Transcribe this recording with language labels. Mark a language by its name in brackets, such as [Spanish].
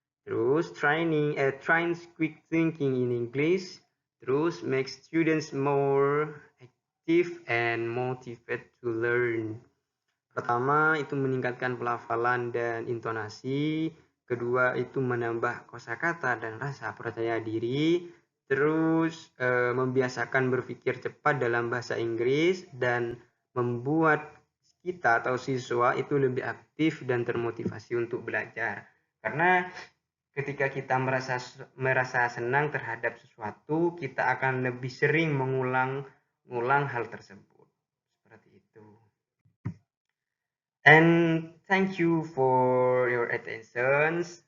[English] Terus trains quick thinking in English. Terus makes students more active and motivated to learn. [Indonesian] Pertama itu meningkatkan pelafalan dan intonasi. Kedua itu menambah kosakata dan rasa percaya diri. Terus membiasakan berpikir cepat dalam bahasa Inggris dan membuat kita atau siswa itu lebih aktif dan termotivasi untuk belajar. Karena ketika kita merasa senang terhadap sesuatu, kita akan lebih sering mengulang hal tersebut. Seperti itu. [English] And thank you for your attention.